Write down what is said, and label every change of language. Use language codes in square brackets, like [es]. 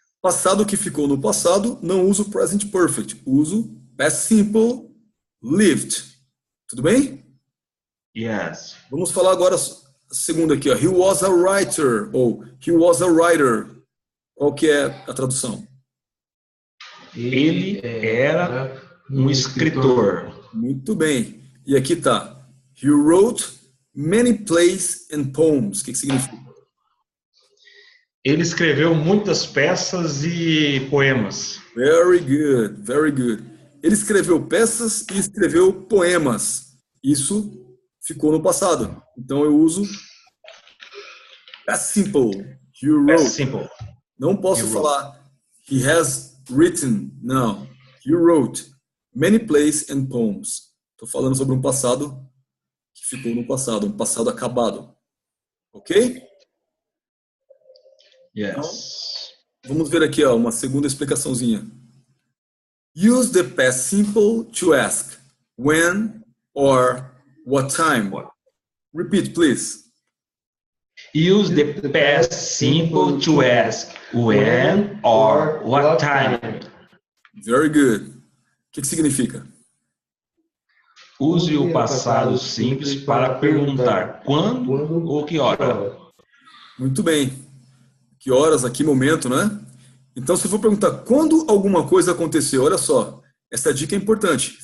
[pt] Passado que ficou no passado, não uso present perfect, uso past simple, lived. Tudo bem? [en] Yes. [pt] Vamos falar agora segunda aqui, ó. [en] He was a writer, ou he was a writer. [pt] Qual que é a tradução? Ele era um escritor. Muito bem. E aqui tá. [en] He wrote many plays and poems. [pt] O que significa? Ele escreveu muitas peças e poemas. [en] Very good, very good. [pt] Ele escreveu peças e escreveu poemas. Isso ficou no passado. Então eu uso past simple. [en] He wrote. Past simple. [pt] Não posso falar [en] he has written. [pt] Não. [en] He wrote many plays and poems. [pt] Estou falando sobre um passado que ficou no passado, um passado acabado. Ok? [en] Yes. [pt] Então, vamos ver aqui, ó, uma segunda explicaçãozinha. [en] Use the past simple to ask when or what time. Repeat, please. Use the past simple to ask when or what time. Very good. [pt] O que significa? Use o passado simples para perguntar quando ou que hora. Muito bem. Que horas, a que momento, né? Então, se eu for perguntar quando alguma coisa aconteceu, olha só, essa dica é importante.